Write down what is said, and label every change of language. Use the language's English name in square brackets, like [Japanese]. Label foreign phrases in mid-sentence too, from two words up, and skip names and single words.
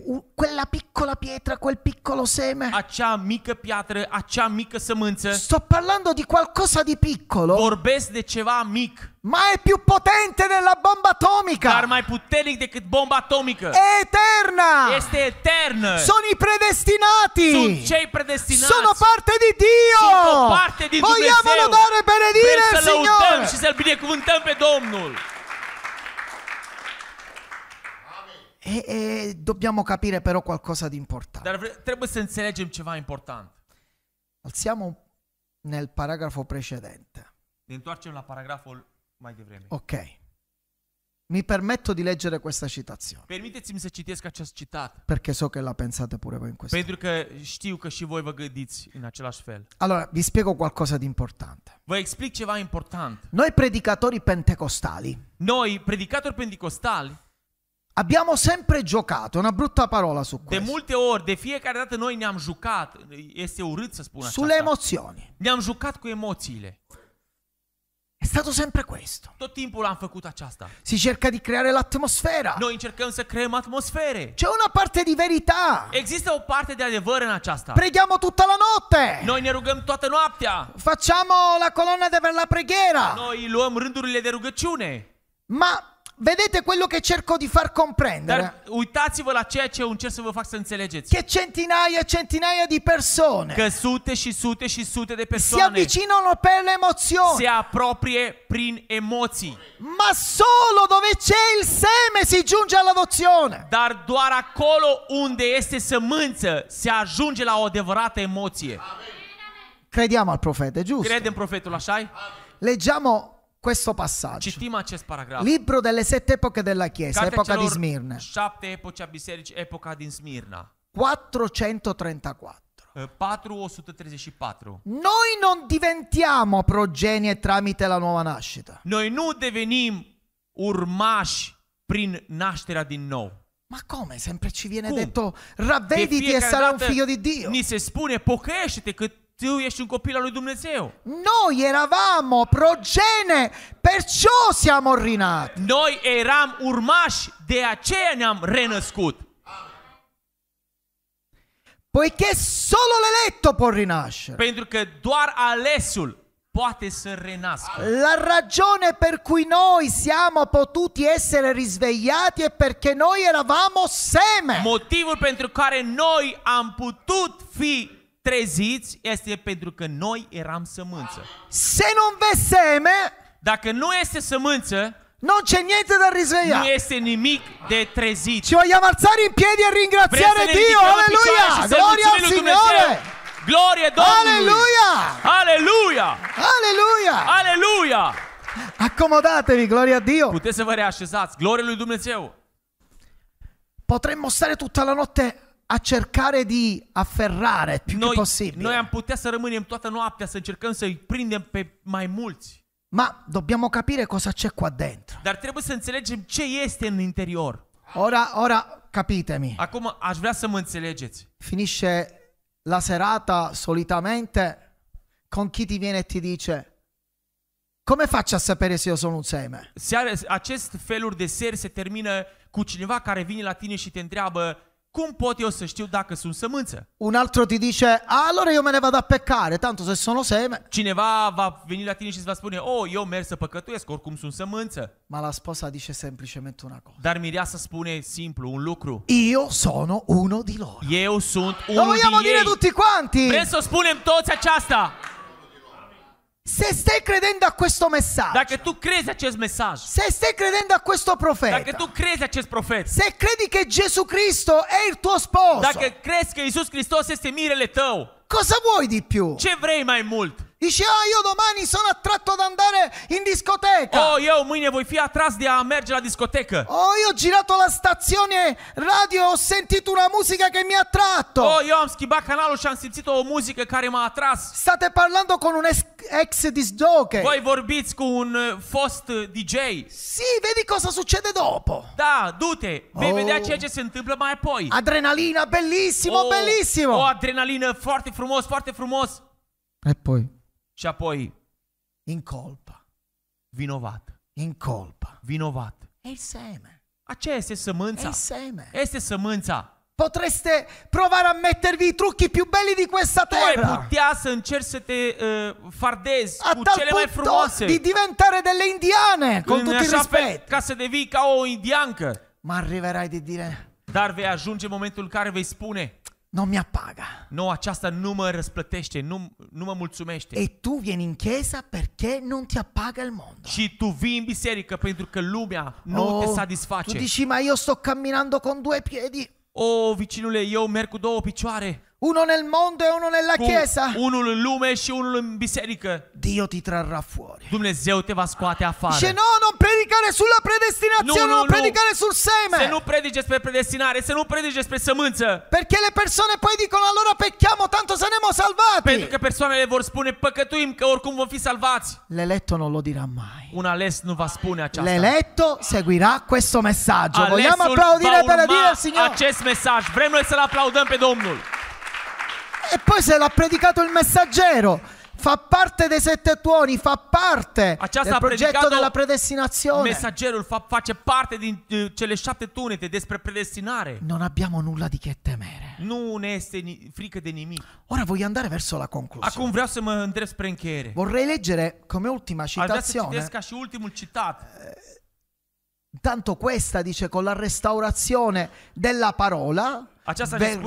[Italian] Quella piccola pietra, quel piccolo seme. [Romanian] Acea mică piatră, acea mică sămânță. [Italian] Sto parlando di qualcosa di piccolo, [Romanian] Vorbesc de ceva mic, [Italian] ma è più potente della bomba [Romanian] dar [Italian] atomica. [Romanian] mai puternic decât bomba atomică. [Italian] È eterna. [Romanian] Este eternă. [Italian] Sono i predestinati. [Romanian] Sunt cei predestinați. [Italian] Sono parte di Dio. [Romanian] Sunt o parte din [Italian] Vogliamo [Romanian] Dumnezeu. [Italian] lodare e benedire [Romanian] Vrem [Italian] il [Romanian] să lăudăm [Italian] Signore. [Romanian] și să-L binecuvântăm pe Domnul. [Italian] E dobbiamo capire però qualcosa di importante. [Romanian] Dar trebuie să înțelegem ceva important. [Italian] Alziamo nel paragrafo precedente. [Romanian] Ne întoarcem la paragraful mai devreme. [Italian] Ok. Mi permetto di leggere questa citazione, [Romanian] Permiteți-mi să citesc acest citat, [Italian] perché so che la pensate pure voi in questo. [Romanian] pentru că știu că și voi vă gândiți în același fel. [Italian] Allora, vi spiego qualcosa di importante. [Romanian] Vă explic ceva important. [Italian] Noi predicatori pentecostali [Romanian] Noi, predicatori pentecostali, [Italian] abbiamo sempre giocato, una brutta parola su [Romanian] de [Italian] questo, [Romanian] multe ori, de fiecare dată noi ne-am jucat, este urât să spun [Italian] sulle [Romanian] aceasta, [Italian] emozioni. [Romanian] ne-am jucat cu emoțiile. [Italian] È stato sempre questo. [Romanian] Tot timpul am făcut aceasta. [Italian] Si cerca di creare l'atmosfera. [Romanian] Noi încercăm să creăm atmosfere. [Italian] C'è una parte di verità. [Romanian] Există o parte de adevăr în aceasta. [Italian] Preghiamo tutta la notte. [Romanian] Noi ne rugăm toată noaptea. [Italian] Facciamo la colonna per la preghiera. [Romanian] Noi luăm rândurile de rugăciune. [Italian] Ma vedete quello che cerco di far comprendere? [Romanian] Dar uitați-vă la ceea ce eu încerc să vă fac să înțelegeți. [Italian] Che centinaia e centinaia di persone [Romanian] Că sute și sute și sute de [Italian] si [Romanian] persoane [Italian] avvicinano per le emozioni, [Romanian] se apropie prin emoții. [Italian] ma solo dove c'è il seme si giunge all'adozione. [Romanian] Dar doar acolo unde este sămânță se ajunge la o adevărată emoție. [Italian] Crediamo al profeta, giusto? [Romanian] Credem profetul așa? [Italian] Leggiamo questo passaggio. [Romanian] Citim acest paragraf. [Italian] Libro delle 7 epoche della Chiesa, [Romanian] Cartea [Italian] epoca di [Romanian] celor [Italian] Smirne, [Romanian] 7 epoci a bisericii, epoca din Smirna. [Italian] 434. [Romanian] 434. [Italian] Noi non diventiamo progenie tramite la nuova nascita. [Romanian] Noi nu devenim urmași prin nașterea din nou. [Italian] Ma come? Sempre ci viene [Romanian] Cum? [Italian] detto [Romanian] De [Italian] ravvediti e [Romanian] fiecare [Italian] sarai un [Romanian] dată [Italian] figlio di Dio. [Romanian] ni se spune, pocăiește-te că tu ești un copil al lui Dumnezeu. [Italian] Noi eravamo progenie, perciò siamo rinati. [Romanian] Noi eram urmași, de aceea ne-am renăscut. [Italian] Poiché solo l'eletto può rinascere. [Romanian] Pentru că doar alesul poate să renască. [Italian] La ragione per cui noi siamo potuti essere risvegliati è perché noi eravamo seme. [Romanian] Motivul pentru care noi am putut fi treziți este pentru că noi eram sămânță. [Italian] Se non v'è seme, [Romanian] Dacă nu este sămânță, [Italian] non c'è niente da [Romanian] nu [Italian] risvegliare. [Romanian] este nimic de trezit. [Italian] Ci vogliamo alzare in piedi e [Romanian] Vrem [Italian] ringraziare [Romanian] să ne [Italian] Dio. [Romanian] ridicăm în picioare [Italian] Alleluia! [Romanian] și să [Italian] Gloria al [Romanian] mulțumim lui Dumnezeu. [Italian] Signore! [Romanian] Glorie Domnului! [Italian] Alleluia! [Romanian] Aleluia! [Italian] Alleluia! [Romanian] Aleluia! [Italian] Accomodatevi, gloria a Dio. [Romanian] Puteți să vă reașezați. Glorie lui Dumnezeu. [Italian] Potremmo stare tutta la notte a cercare di afferrare più che possibile. [Romanian] Noi am putea să rămânem toată noaptea să încercăm să-i prindem pe mai mulți. [Italian] Ma dobbiamo capire cosa c'è qua dentro. [Romanian] Dar trebuie să înțelegem ce este în interior. [Italian] Ora capitemi. [Romanian] Acum aș vrea să mă înțelegeți. [Italian] Finisce la serata solitamente con chi ti viene e ti dice: come faccio a sapere se io sono un seme? [Romanian] Acest feluri de seri se termină cu cineva care vine la tine și te întreabă cum pot eu să știu dacă sunt sămânță? [Italian] Un altro ti dice, allora io me ne vado a peccare, tanto se sono seme. [Romanian] Cineva va veni la tine și îți va spune, eu merg să păcătuiesc, oricum sunt sămânță. [Italian] Ma la sposa dice semplicemente una cosa. [Romanian] Dar mireasa spune simplu, un lucru. [Italian] Io sono uno di loro. [Romanian] Eu sunt [Italian] Lo [Romanian] unul [Italian] vogliamo [Romanian] din [Italian] dire [Romanian] ei. [Italian] tutti quanti? [Romanian] Vrem să o spunem toți aceasta. [Italian] Se stai credendo a questo messaggio, [Romanian] Dacă tu crezi acest mesaj, [Italian] se stai credendo a questo [Romanian] dacă [Italian] profeta, [Romanian] tu crezi acest profet, [Italian] se credi che Gesù Cristo è il tuo sposo, [Romanian] dacă crezi că Iisus Hristos este mirele tău, [Italian] cosa vuoi di più? [Romanian] ce vrei mai mult? [Italian] Dici, io domani sono attratto ad andare in discoteca. [Romanian] Eu mâine voi fi atras de a merge la discotecă. [Italian] Io ho girato la stazione radio e ho sentito una musica che mi ha attratto. [Romanian] Eu am schimbat canalul și am simțit o muzică care m-a atras. [Italian] State parlando con un ex disc jockey. [Romanian] Voi vorbiți cu un fost DJ. [Italian] Sì, vedi cosa succede dopo. [Romanian] Da, du-te, vei vedea ceea ce se întâmplă mai apoi. [Italian] Adrenalina, bellissimo, bellissimo. [Romanian] O adrenalină foarte frumos, foarte frumos. [Italian] E poi? [Romanian] Și apoi, [Italian] in colpa. [Romanian] vinovat. [Italian] In colpa. [Romanian] Vinovat. [Italian] È il seme. [Romanian] Aceea este [Italian] È [Romanian] sămânța. [Italian] il seme. [Romanian] Este sămânța. [Italian] Potreste provare a mettervi i trucchi più belli di questa [Romanian] Tu ai [Italian] terra. [Romanian] putea să încerci să te fardezi [Italian] A [Romanian] cu [Italian] tal [Romanian] cele mai [Italian] punto [Romanian] frumoase. [Italian] di diventare delle indiane, con [Romanian] În [Italian] tutto il [Romanian] așa fel [Italian] rispetto. [Romanian] ca să devii ca o indiancă. [Italian] Ma arriverai di dire, [Romanian] Dar vei ajunge momentul în care vei spune, [Italian] non mi appaga. [Romanian] nu, aceasta nu mă răsplătește, nu mă mulțumește. [Italian] E tu vieni in chiesa perché non ti appaga il mondo. [Romanian] Și tu vii în biserică pentru că lumea nu te [Italian] tu [Romanian] satisface. [Italian] dici, ma io sto camminando con due piedi, [Romanian] Vicinule, eu merg cu două picioare. [Italian] uno nel mondo e uno nella [Romanian] Cu [Italian] chiesa. [Romanian] unul în lume și unul în biserică. [Italian] Dio ti trarrà fuori. [Romanian] Dumnezeu te va scoate afară. [Italian] Dice, no, non predicare sulla predestinazione, non predicare sul [Romanian] Să [Italian] seme. [Romanian] nu predici despre predestinare, să nu predici despre sămânță. [Italian] Perché le persone poi dicono, allora pecchiamo, tanto saremo salvati. [Romanian] Pentru că persoanele vor spune, păcătuim că oricum vom fi salvați. [Italian] L'eletto non lo dirà mai. [Romanian] Un ales nu va spune aceasta. [Italian] L'eletto seguirà questo messaggio. [Romanian] Alesul [Italian] Vogliamo applaudire [Romanian] va [Italian] per [Romanian] urma [Italian] dire al Signore? [Romanian] acest mesaj. Vrem noi să-L aplaudăm pe Domnul. [Italian] E poi se l'ha predicato il messaggero, fa parte dei 7 tuoni, fa parte [Romanian] Aceasta [Italian] del ha progetto predicato della predestinazione. [Romanian] Mesagerul face parte din cele 7 tunete despre predestinare. [Italian] Non abbiamo nulla di che temere. [Romanian] Nu ne este frică de nimic. [Italian] Ora voglio andare verso la conclusione. [Romanian] Acum vreau să mă îndrept spre încheiere. [Italian] Vorrei leggere come ultima [Romanian] Aș vrea să [Italian] citazione. [Romanian] citesc ca și ultimul citat. [Italian] Tanto questa dice con la restaurazione della parola [Romanian] Aceasta ne [Italian] verrà